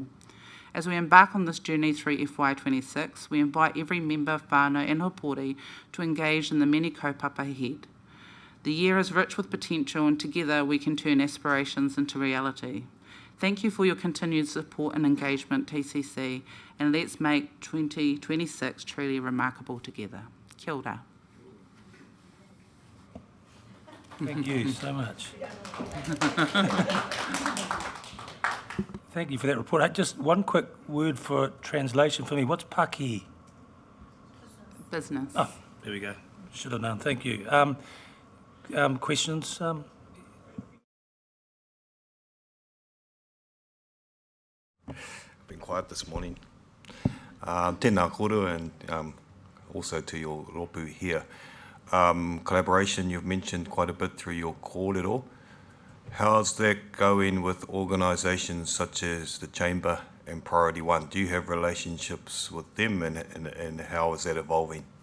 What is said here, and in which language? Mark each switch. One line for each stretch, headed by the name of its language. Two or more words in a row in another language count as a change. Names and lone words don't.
English: As we embark on this journey through FY 26, we invite every member, whānau and hapori to engage in the many kaupapa ahead. The year is rich with potential, and together we can turn aspirations into reality. Thank you for your continued support and engagement, TCC, and let's make 2026 truly remarkable together.
Māori: Kia ora.
English: Thank you so much. Thank you for that report. Just one quick word for translation for me. What's Pākehā? Business. Oh, there we go. Should have known. Thank you. Questions? Been quiet this morning.
Māori: Tēnā kōrua,
English: and also to your rōpū here. Collaboration, you've mentioned quite a bit through your kōrero. How's that going with organisations such as the Chamber and Priority One? Do you have relationships with them, and how is that evolving?